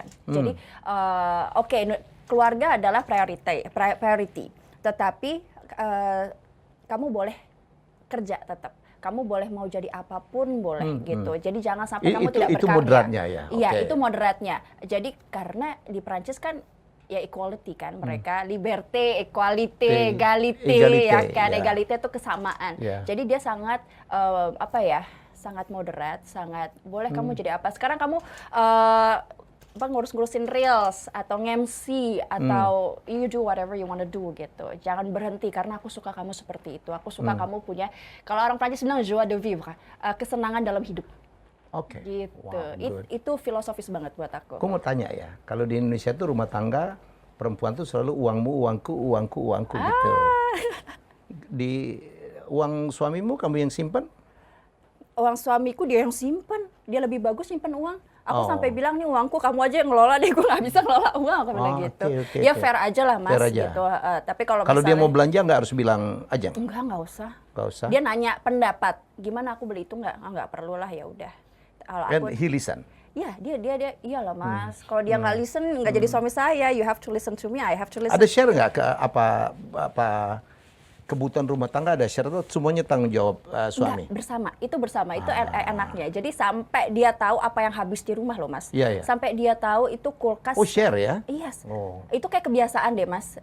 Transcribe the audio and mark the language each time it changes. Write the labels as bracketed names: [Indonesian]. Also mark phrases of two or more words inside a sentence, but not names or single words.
[Indonesian] Jadi oke, keluarga adalah priority. Tetapi kamu boleh kerja tetap. Kamu boleh mau jadi apapun boleh gitu. Jadi jangan sampai kamu tidak berkarya. Itu moderatnya ya? Iya, Okay. itu moderatnya. Jadi karena di Prancis kan ya equality kan mereka, [French] liberté, equalité, égalité ya kan. [Indonesian] ya. Égalité itu kesamaan. Ya. Jadi dia sangat sangat moderat, sangat boleh kamu jadi apa. Sekarang kamu ngurus-ngurusin reels atau nge-MC atau [English] you do whatever you wanna do [Indonesian] gitu. Jangan berhenti karena aku suka kamu seperti itu. Aku suka kamu punya, kalau orang Prancis bilang [French] joie de vivre, [Indonesian] kesenangan dalam hidup. Oke. Gitu. [English] Wow, good. [Indonesian] Itu filosofis banget buat aku. Aku mau tanya ya, kalau di Indonesia tuh rumah tangga, perempuan tuh selalu uangmu, uangku gitu. Di uang suamimu kamu yang simpan? Uang suamiku dia yang simpen. Dia lebih bagus simpen uang. Aku Oh. sampai bilang nih uangku kamu aja yang ngelola deh, gue nggak bisa ngelola uang, aku bilang gitu. Oke, Ya oke. fair aja lah Mas Fair aja. gitu. Tapi kalau Kalau dia misalnya- mau belanja nggak harus bilang Ajeng? Enggak usah. Nggak usah. Dia nanya pendapat, gimana aku beli itu nggak perlu lah, ya udah. Kalau [English] And [Indonesian] aku, [English] he listen. [Indonesian] ya dia iyalah Mas. Kalau dia nggak listen, nggak jadi suami saya. [English] You have to listen to me, I have to listen. [Indonesian] Ada share nggak ke apa kebutuhan rumah tangga, ada share atau semuanya tanggung jawab suami? Enggak, bersama. Itu enaknya. Jadi sampai dia tahu apa yang habis di rumah loh Mas. Iya, iya. Sampai dia tahu itu kulkas. Oh, share ya? Iya. Oh. Itu kayak kebiasaan deh Mas.